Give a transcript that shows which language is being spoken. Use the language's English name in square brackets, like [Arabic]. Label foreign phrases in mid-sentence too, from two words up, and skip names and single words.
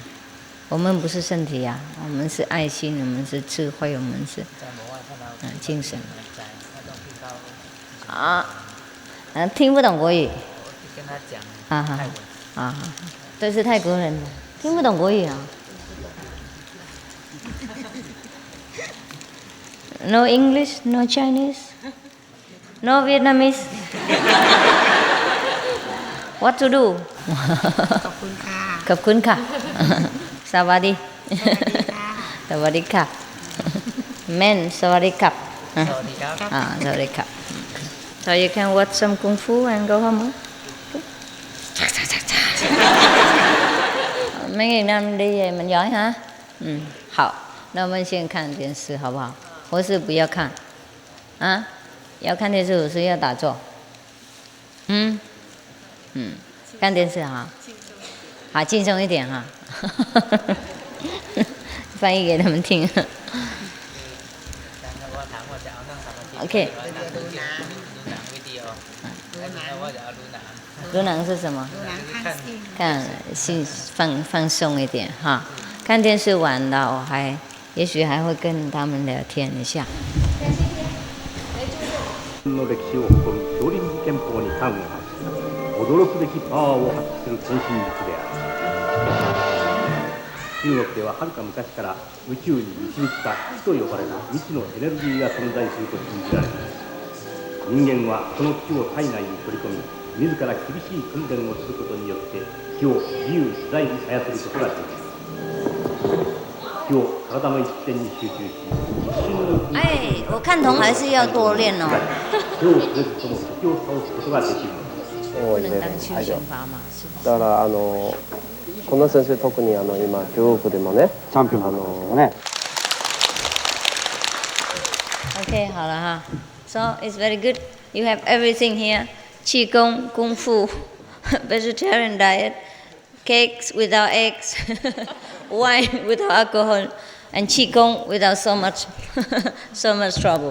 [Chinese] 我们不是身体呀，我们是爱心，我们是智慧，我们是精神。听不懂国语。跟他讲泰文。这是泰国人，听不懂国语啊。 [English] No English, no Chinese, no Vietnamese. What to do? [Thai] ขอบคุณค่ะ ขอบคุณค่ะ สวัสดี สวัสดีค่ะ Men สวัสดีครับ สวัสดีครับ สวัสดีครับ [English] So you can watch some kung fu and go home. [Vietnamese] Mấy ngày năm đi về mình giỏi hả? [Chinese] 好，那我们先看电视好不好？或是不要看？要看电视，我是要打坐。看电视哈，好轻松一点哈。翻译给他们听。OK。 [Thai] ดูหนัง [Chinese] 是什么？看心放松一点哈。看电视完了，也许还会跟他们聊天一下。 [Japanese] の歴史を誇る少林寺拳法に端を発し、驚くべきパワーを発揮する天心術である。中国でははるか昔から宇宙に導いた気と呼ばれる未知のエネルギーが存在すると信じられています。人間はその気を体内に取り込み、自ら厳しい訓練をすることによって気を自由自在に操ることができる。気を体の一点に集中し、一瞬のうちに [Chinese] 哎，我看同还是要多练哦， [Japanese] 手を触れずとも敵を倒すことができるのです。 [Chinese] 不能当休闲法嘛，是不是？ [Japanese] だからこの先生特に今中国でもねチャンピオンね。 [English] OK， [Chinese] 好了哈。 [English] So it's very good. You have everything here: qigong, kung fu, vegetarian diet, cakes without eggs, wine without alcohol, and qigong without so much trouble.